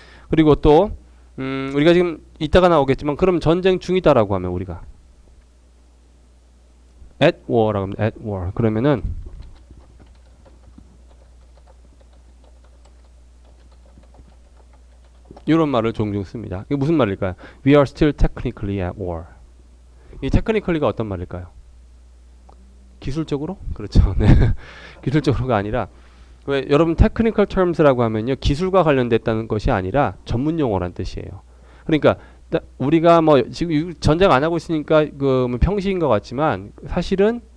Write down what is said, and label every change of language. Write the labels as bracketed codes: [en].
[ko] 그리고 또 우리가 지금 이따가 나오겠지만 그럼 전쟁 중이다라고 하면 우리가 [en] at war [ko] 라고 하면 at war 그러면은 이런 말을 종종 씁니다. 이게 무슨 말일까요? [en] We are still technically at war. [ko] 이 technically가 어떤 말일까요? 기술적으로? 그렇죠. 네. 기술적으로가 아니라 왜 여러분 [en] technical terms [ko] 라고 하면요 기술과 관련됐다는 것이 아니라 전문 용어란 뜻이에요. 그러니까 우리가 뭐 지금 전쟁 안 하고 있으니까 뭐 평시인 것 같지만 사실은